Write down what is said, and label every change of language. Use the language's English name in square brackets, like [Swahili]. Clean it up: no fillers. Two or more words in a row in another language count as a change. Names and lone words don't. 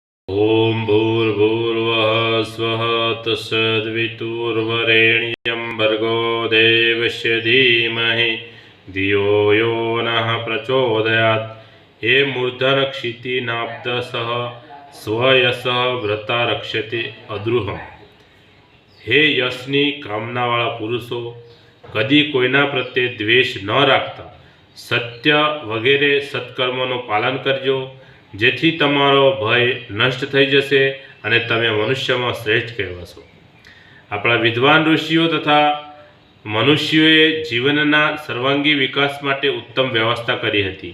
[Sanskrit] ओम भूर्भुवः स्वः तत्सवितुर्वरेण्यं भर्गो देवस्य धीमहि धियो यो नः प्रचोदयात्। हे मूर्धन क्षितिनाब्दसः स्वयसः व्रता रक्षते अद्रुहम्। [Gujarati] હે યશની કામનાવાળા પુરુષો, કદી કોઈના પ્રત્યે દ્વેષ ન રાખતા સત્ય વગેરે સત્કર્મોનું પાલન કરજો, જેથી તમારો ભય નષ્ટ થઈ જશે અને તમે મનુષ્યમાં શ્રેષ્ઠ કહેવાશો. આપણા વિદ્વાન ઋષિઓ તથા મનુષ્યોએ જીવનના સર્વાંગી વિકાસ માટે ઉત્તમ વ્યવસ્થા કરી હતી.